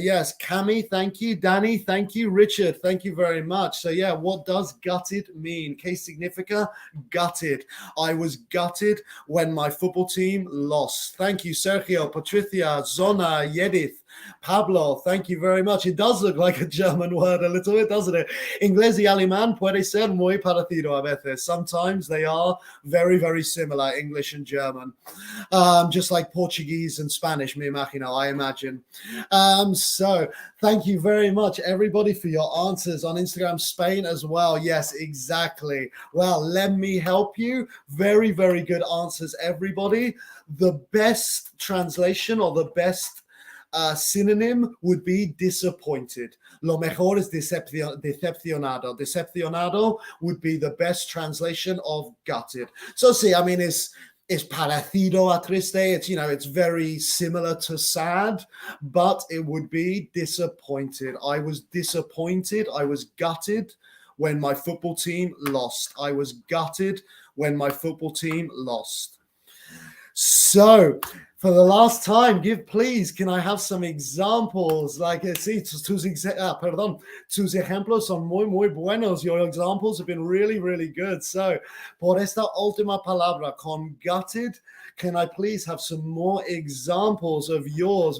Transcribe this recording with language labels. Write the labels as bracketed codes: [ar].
[en] Yes, Cami, thank you. Danny, thank you. Richard, thank you very much. So yeah, what does gutted mean? [es] ¿Qué significa gutted? [en] I was gutted when my football team lost. Thank you, Sergio, Patricia, Zona, Yedith, Pablo, thank you very much. It does look like a German word a little bit, doesn't it? [es] Inglés y alemán puede ser muy parecido a veces. [en] Sometimes they are very, very similar, English and German. Just like Portuguese and Spanish, [es] me imagino, [en] I imagine. So thank you very much, everybody, for your answers on Instagram Spain as well. Yes, exactly. Well, let me help you. Very, very good answers, everybody. The best translation or the best synonym would be disappointed. [es] Lo mejor es decepcionado. [en] Decepcionado would be the best translation of gutted. So see, I mean, it's [es] parecido a triste. [en] It's, you know, it's very similar to sad, but it would be disappointed. I was disappointed. I was gutted when my football team lost. I was gutted when my football team lost. So, for the last time, can I have some examples? [es] Like, sí, tus ejemplos son muy, muy buenos. [en] Your examples have been really, really good. So, [es] por esta última palabra, con gutted, [en] can I please have some more examples of yours?